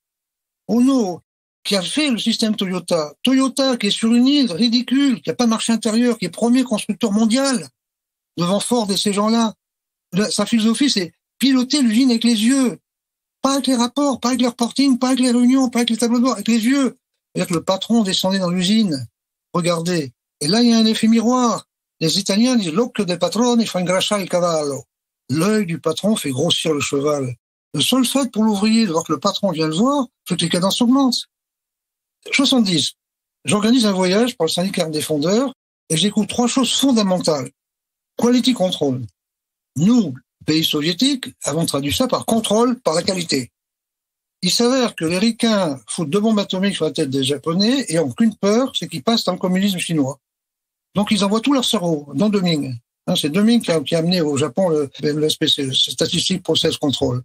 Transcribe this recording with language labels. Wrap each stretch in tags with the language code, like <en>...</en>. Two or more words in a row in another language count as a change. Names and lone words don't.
<fr>Ono, qui a fait le système Toyota. Toyota, qui est sur une île ridicule, qui n'a pas de marché intérieur, qui est premier constructeur mondial, devant Ford et ces gens-là. Sa philosophie, c'est piloter l'usine avec les yeux. Pas avec les rapports, pas avec les reporting, pas avec les réunions, pas avec les tableaux de bord, avec les yeux. C'est-à-dire que le patron descendait dans l'usine. Regardez. Et là, il y a un effet miroir. Les Italiens disent «</fr> <it>l'occhio del padrone fa ingrassare il cavallo ».</it> <fr>L'œil du patron fait grossir le cheval. Le seul fait pour l'ouvrier de voir que le patron vient le voir, c'est que les cadences augmentent. 70. J'organise un voyage pour le syndicat des fondeurs et je découvre 3 choses fondamentales.</fr> <en>Quality control.</en> <fr>Nous, pays soviétiques, avons traduit ça par contrôle, par la qualité. Il s'avère que les Ricains foutent 2 bombes atomiques sur la tête des Japonais et ont qu'une peur, c'est qu'ils passent dans le communisme chinois. Donc ils envoient tout leur cerveau dans Deming. C'est Deming qui a amené au Japon le SPC, le</fr> <en>Statistic Process Control.</en>